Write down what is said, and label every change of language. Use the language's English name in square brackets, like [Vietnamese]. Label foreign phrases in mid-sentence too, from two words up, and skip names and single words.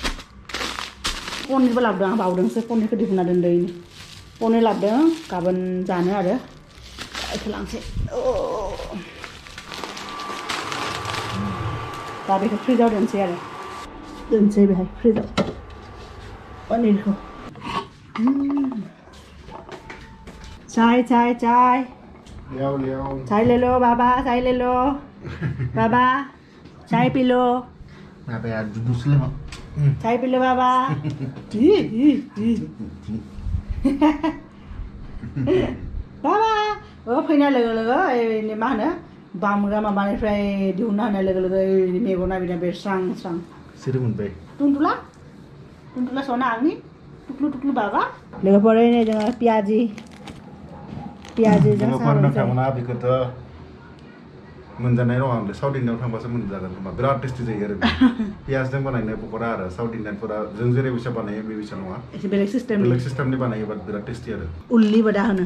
[Bodo] पनिरबो लाबोदों आं बावदोंसो पनिरखौ दिहुनना दोनदों पनिर लाबोदों गाबोन जानो आरो बेखौ लांसै दा बेखौ फ्रिजाव दोनसै आरो बेहाय फ्रिजाव पनिरखौ [Hindi] चाय चाय ले लो बाबा चाय ले लो बाबा चाय पी लो चाय पी लो बाबा [Bodo] बाबा फैनाय लोगो लोगो मा होनो बामग्रा माबानिफ्राय दिहुनना होनाय लोगो लोगो मेगना बिना बे स्रां सिरि मोनबाय टुनटुला सना आंनि टुक्लु बाबा लोगोफोर नै जोङो पियाजिजों नोंथांमोना बेखौथ' मोनजानाय नङा आंलाय साउथ इण्डियाव थांबासो मोनजागोन खोमा बिराद टेस्टि जायो आरो पियाजजों बानायनाय पकरा आरो साउथ इण्डियानफोरा जों जेरै बैसा बानायो बे बैसा नङा एसे बेलेग सिस्टेमनि बानायो बाट बिराद टेस्टि आरो उल्लि बड़ा